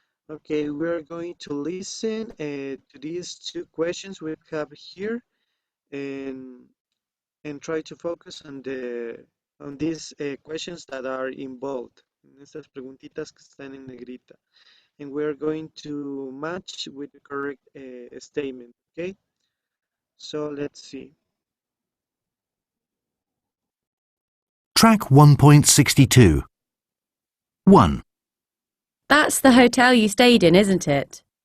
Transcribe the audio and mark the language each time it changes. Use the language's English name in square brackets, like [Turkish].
[English] Okay, we're going to listen to these two questions we have here and try to focus on these questions that are in bold. [Spanish] En estas preguntitas que están en negrita. [English] And we're going to match with the correct statement, okay? So let's see. Track 1.62. 1, That's the hotel you stayed in, isn't it?